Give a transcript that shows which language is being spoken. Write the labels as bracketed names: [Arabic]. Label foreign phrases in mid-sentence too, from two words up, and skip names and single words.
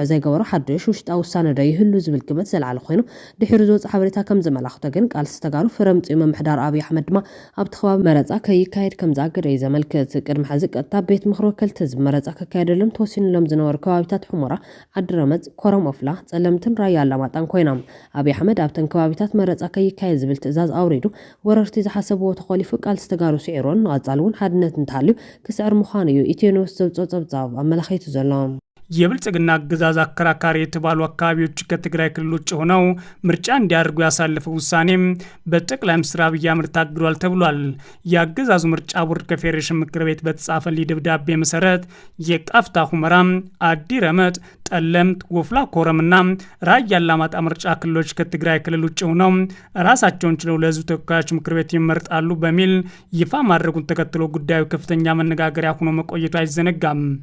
[Tigrinya] ዘይገበሮ ሓድሽ ውሽጣዊ ውሳነ ዶ ይህሉ ዝብል ግምት ዘለዓለ ኮይኑ ድሕሪ ዝወፅእ ሓበሬታ ከም ዘመላኽቶ ግን ቃልሲ ተጋሩ ፍረምፂ ምምሕዳር ኣብይ ኣሕመድ ድማ ኣብቲ ከባቢ መረፃ ከይካየድ ከም ዝኣገደ እዩ ዘመልክት ቅድሚ ሕዚ ቀጥታ ቤት ምክሪ ወከልቲ ህዝቢ መረፃ ከካየደሎም ተወሲኑሎም ዝነበሩ ከባቢታት ሕሙራ ዓዲረመፅ ኮረም ኦፍላ ጸለምትን ራያ ኣላማጣን ኮይኖም ኣብይ ኣሕመድ ኣብተን ከባቢታት መረፃ ከይካየድ ዝብል ትእዛዝ ኣውሪዱ ወረርቲ ዝሓሰብዎ ተኸሊፉ ቃልሲ ተጋሩ ስዒሮን ንቐፃሊ እውን ሓድነት እንተሃልዩ ክስዕር ምዃኑ እዩ ኢትዮ ኒውስ ዘውፅኦ ፀብፃብ ኣመላኺቱ ዘሎ [Amharic] የብልጽግና አገዛዝ አከራካሪ የተባሉ አካባቢዎች ከትግራይ ክልል ውጭ ሆነው ምርጫ እንዲያደርጉ ያሳለፈው ውሳኔ በጠቅላይ ሚኒስትር አብይ አህመድ ታግዷል ተብሏል። የአገዛዙ ምርጫ ቦርድ ከፌዴሬሽን ምክር ቤት በተጻፈልኝ ደብዳቤ መሰረት የቃፍታ ሁመራ፣ አዲ ረመጥ፣ ጠለምት፣ ወፍላ ኮረምና ራያ አላማጣ ምርጫ ክልሎች ከትግራይ ክልል ውጭ ሆነው ራሳቸውን ችለው ለህዝብ ተወካዮች ምክር ቤት ይመርጣሉ በሚል ይፋ ማድረጉን ተከትሎ ጉዳዩ ከፍተኛ መነጋገሪያ ሆኖ መቆየቱ አይዘነጋም።